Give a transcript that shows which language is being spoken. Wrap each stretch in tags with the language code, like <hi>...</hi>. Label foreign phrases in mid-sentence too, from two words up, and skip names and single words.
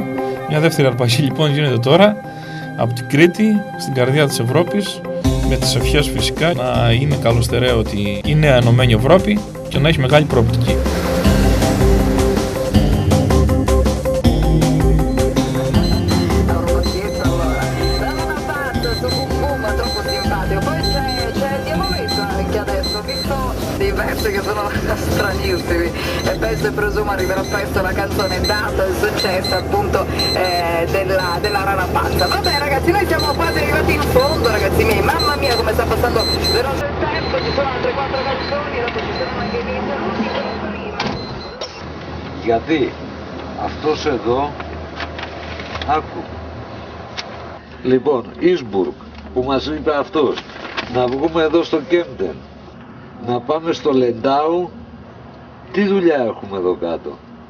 <el>Μια δεύτερη αρπαγή λοιπόν γίνεται τώρα από την Κρήτη, στην καρδιά της Ευρώπης, με τις ευχές φυσικά να είναι καλοστεραίο ότι η νέα ενωμένη Ευρώπη και να έχει μεγάλη προοπτική.</el> <it>Che sono stranissimi e penso e presumo arriverà presto la canzone data il successo appunto della Rana Pazza. Vabbè ragazzi, noi siamo quasi arrivati in fondo ragazzi miei, mamma mia come sta passando veloce il tempo, ci sono altre 4 canzoni, dopo ci saranno anche i miei saluti prima.</it> <el>Γιατί αυτός εδώ, άκου, λοιπόν, Ίσμπουργκ, που μας είπε αυτός, να βγούμε εδώ στο Κέμπτεν, να πάμε στο Λεντάου, τι δουλειά έχουμε εδώ κάτω?</el>